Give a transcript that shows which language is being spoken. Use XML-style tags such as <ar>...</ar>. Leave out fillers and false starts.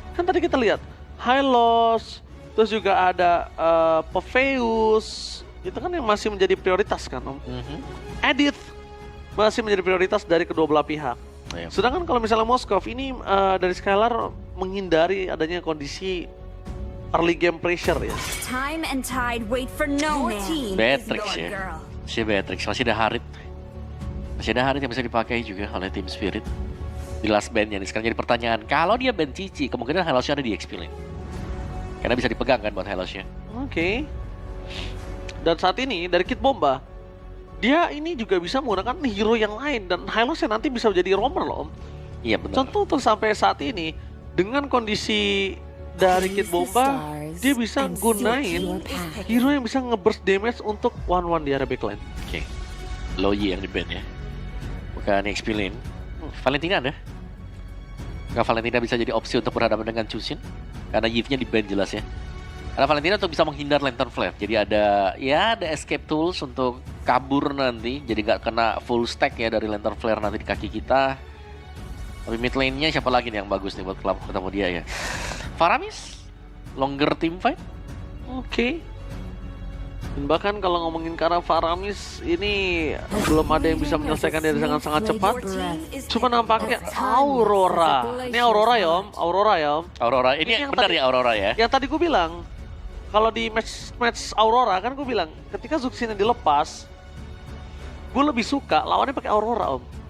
<id>Kan tadi kita lihat Hylos, terus juga ada Popheus. Itu kan yang masih menjadi prioritas kan Om. Edith masih menjadi prioritas dari kedua belah pihak. Iya. Sedangkan kalau misalnya Moskov ini dari Skylar menghindari adanya kondisi early game pressure ya.</id> <en>Time and tide wait for no man.</en> <id>Beatrix ya. Si Beatrix masih ada Harit. Masih ada Harit yang bisa dipakai juga oleh Team Spirit. Di last bandnya nih sekarang jadi pertanyaan. Kalau dia band Cici, kemungkinan Hylosnya ada di XP Lane. Karena bisa dipegang kan buat Hylosnya. Oke. Dan saat ini dari Kid Bomba, dia ini juga bisa menggunakan hero yang lain. Dan Hylosnya nanti bisa menjadi roamer loh Om. Iya benar. Contoh untuk sampai saat ini, dengan kondisi dari Kid Bomba, dia bisa gunain hero yang bisa nge-burst damage untuk One di area backline. Oke. Loyi yang di band ya. Bukan XP Lane. Valentina ada? Nggak, Valentina bisa jadi opsi untuk berhadapan dengan Chusin. Karena Yves-nya di band jelas ya. Karena Valentina untuk bisa menghindar Lantern Flare. Jadi ada escape tools untuk kabur nanti. Jadi nggak kena full stack ya dari Lantern Flare nanti di kaki kita. Tapi mid lane-nya siapa lagi nih yang bagus nih buat klub ketemu dia ya? Faramis? Longer team fight? Oke. Dan bahkan kalau ngomongin ke arah Faramis, ini belum ada yang bisa menyelesaikan dia dengan sangat cepat. Cuma nampaknya Aurora. Ini Aurora ya Om, Aurora ya Om. Aurora, ini Ini yang benar tadi- ya Aurora ya? Yang tadi gue bilang, kalau di match Aurora kan gue bilang, ketika Zuxin yang dilepas, gue lebih suka lawannya pakai Aurora Om.</id>